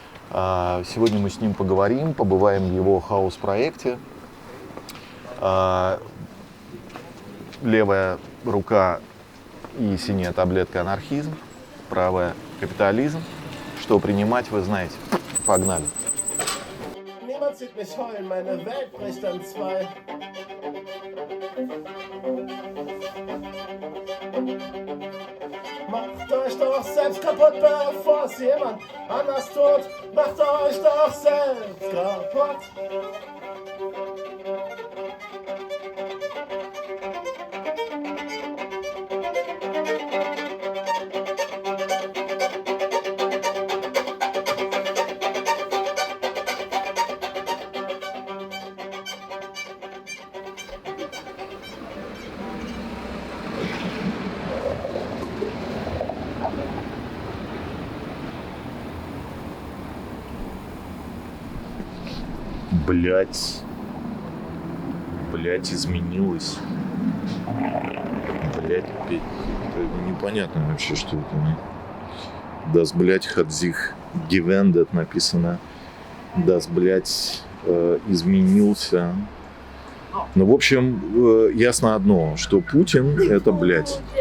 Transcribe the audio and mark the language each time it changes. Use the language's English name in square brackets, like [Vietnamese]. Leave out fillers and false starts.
[Russian] Сегодня мы с ним поговорим, побываем в его хаус-проекте. Левая рука и синяя таблетка анархизм, правая капитализм. Что принимать, вы знаете. Погнали. [German] Niemand sieht mich heulen, meine Welt bricht an zwei. Macht euch doch selbst kaputt, bevor es jemand anders tut. Macht euch doch selbst kaputt. [Russian] Блять, изменилось. Блять, опять. Непонятно вообще, что это. [German] Das, [Russian] блять, [German] hat sich gewendet [Russian] написано. [German] Das, [Russian] блять, изменился. Ну, в общем, ясно одно, что Путин — это блять.